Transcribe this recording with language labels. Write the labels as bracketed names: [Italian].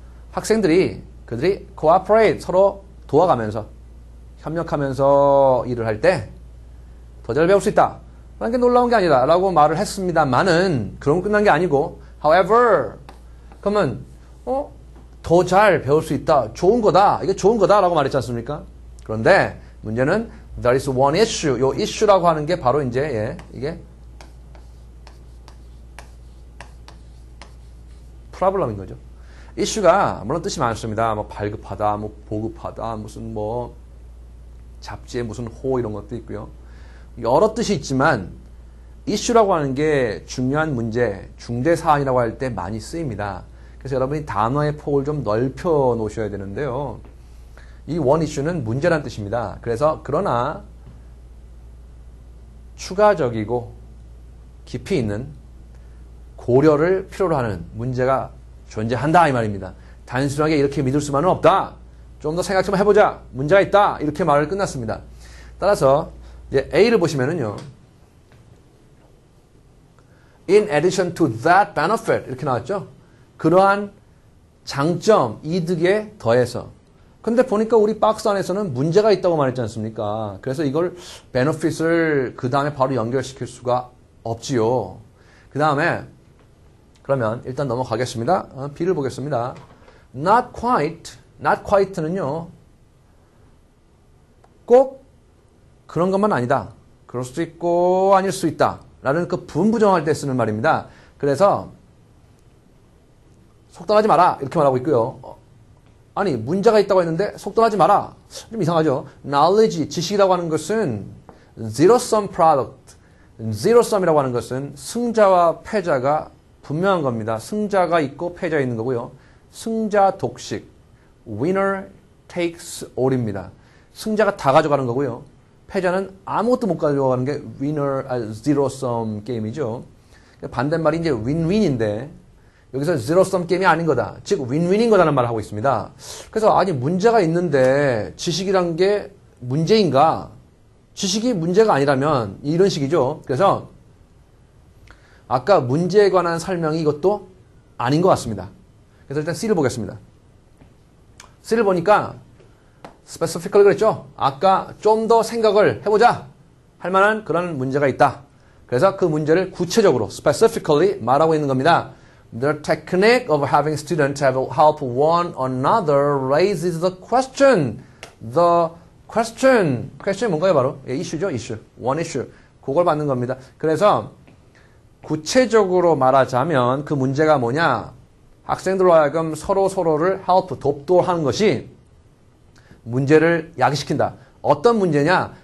[Korean] 학생들이 그들이 cooperate 서로 도와가면서 협력하면서 일을 할 때 더 잘 배울 수 있다. 라는 게 놀라운 게 아니다. 라고 말을 했습니다만은 그런 건 끝난 게 아니고 however 그러면 더 잘 배울 수 있다. 좋은 거다. 이게 좋은 거다. 라고 말했지 않습니까? 그런데 문제는 [English] there is one issue. [Korean] 요 issue라고 하는 게 바로 이제 이게 problem인 거죠. issue가 물론 뜻이 많습니다. 발급하다, 보급하다, 무슨 잡지에 무슨 호 이런 것도 있고요. 여러 뜻이 있지만 이슈라고 하는 게 중요한 문제, 중대 사안이라고 할 때 많이 쓰입니다. 그래서 여러분이 단어의 폭을 좀 넓혀 놓으셔야 되는데요. 이 원 이슈는 문제란 뜻입니다. 그래서 그러나 추가적이고 깊이 있는 고려를 필요로 하는 문제가 존재한다 이 말입니다. 단순하게 이렇게 믿을 수만은 없다. 좀 더 생각 좀 해보자. 문제가 있다. 이렇게 말을 끝났습니다. 따라서 이제 A를 보시면은요. [English] In addition to that benefit [Korean] 이렇게 나왔죠. 그러한 장점, 이득에 더해서. 근데 보니까 우리 박스 안에서는 문제가 있다고 말했지 않습니까? 그래서 이걸 benefit을 그 다음에 바로 연결시킬 수가 없지요. 그 다음에 그러면 일단 넘어가겠습니다. B를 보겠습니다. [English] Not quite는요. [Korean] 꼭 그런 것만 아니다. 그럴 수도 있고 아닐 수 있다. 라는 그 분부정할 때 쓰는 말입니다. 그래서 속단하지 마라. 이렇게 말하고 있고요. 아니 문제가 있다고 했는데 속단하지 마라. 좀 이상하죠. [English] knowledge, [Korean] 지식이라고 하는 것은 [English] zero sum product. [Korean] zero sum이라고 하는 것은 승자와 패자가 분명한 겁니다. 승자가 있고 패자가 있는 거고요. 승자 독식. [English] winner takes all입니다. [Korean] 승자가 다 가져가는 거고요. 패자는 아무것도 못 가져가는 게 zero sum 게임이죠. 반대말이 이제 win-win인데 여기서 zero sum 게임이 아닌 거다. 즉 win-win인 거다는 말을 하고 있습니다. 그래서 아니 문제가 있는데 지식이란 게 문제인가? 지식이 문제가 아니라면 이런 식이죠. 그래서 아까 문제에 관한 설명이 이것도 아닌 것 같습니다. 그래서 일단 C를 보겠습니다. C를 보니까 specifically 그랬죠. 아까 좀 더 생각을 해보자 할 만한 그런 문제가 있다. 그래서 그 문제를 구체적으로 specifically 말하고 있는 겁니다. [English] The technique of having students help one another raises the question. [Korean] The question이 뭔가요 바로? 예, 이슈죠. 이슈. one issue. 그걸 받는 겁니다. 그래서 구체적으로 말하자면 그 문제가 뭐냐? 학생들로 하여금 서로를 help, 돕도하는 것이 문제를 야기시킨다. 어떤 문제냐?